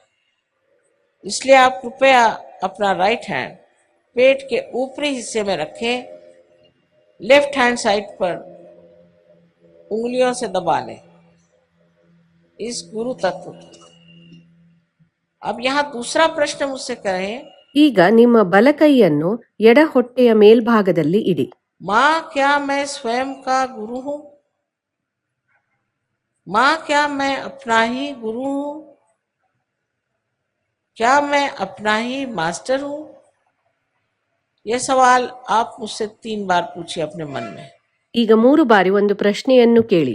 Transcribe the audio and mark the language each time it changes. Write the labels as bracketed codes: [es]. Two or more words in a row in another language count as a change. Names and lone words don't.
[hi] इसलिए आप कृपया अपना [en] right hand [hi] पेट के ऊपरी हिस्से में रखें, [en] left hand side [hi] पर उंगलियों से दबा लें इस गुरु तत्व को। अब यहाँ दूसरा प्रश्न मुझसे करें, [kn] ಈಗ ನಿಮ್ಮ ಬಲಕೈಯನ್ನು ಎಡ ಹೊಟ್ಟೆಯ ಮೇಲ್ಭಾಗದಲ್ಲಿ ಇಡಿ. [hi] माँ क्या मैं स्वयं का गुरु हूं? माँ क्या मैं अपना ही गुरु हूं? क्या मैं अपना ही मास्टर हूं? ये सवाल आप मुझसे 3 बार पूछिए अपने मन में। [kn] ಈಗ 3 ಬಾರಿ ಒಂದು ಪ್ರಶ್ನೆಯನ್ನು ಕೇಳಿ.